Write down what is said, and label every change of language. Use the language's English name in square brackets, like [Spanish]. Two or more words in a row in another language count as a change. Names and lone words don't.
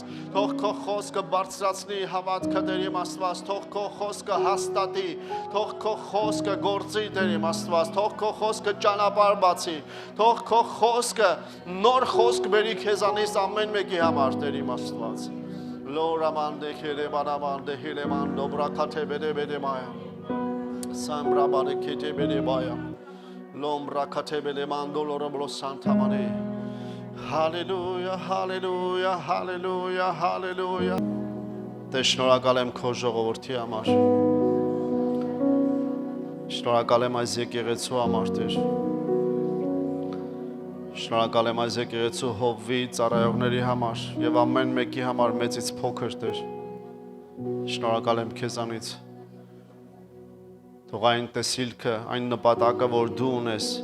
[Armenian] թող քո խոսքը բարձրացնի հավատքը Տեր իմ Աստված, թող քո խոսքը հաստատի, թող քո խոսքը գործի Տեր իմ Աստված, թող քո խոսքը ճանապարհ բացի, թող քո խոսքը նոր խոսք բերի քեզանից ամեն մեկի համար Տեր իմ Աստված։ Լորամանդե քերեբանամանդե հիլեմանդո բրակաթե բեդեբեդեմայա Սամբրաբարե քետեբեդեմայա Lombra katebele mandoloro blo santa mane. Hallelujah, hallelujah, hallelujah, hallelujah. Տե շնորհակալ եմ քո ժողովրդի համար։ Շնորհակալ եմ այս եկեղեցու համար, Տեր։ Շնորհակալ եմ այս եկեղեցու հովվի ծառայողների համար եւ ամեն մեկի համար մեծից փոքր, Տեր։ Շնորհակալ եմ քեզանից Թող այն տեսիլքը, այն նպատակը, որ դու ունես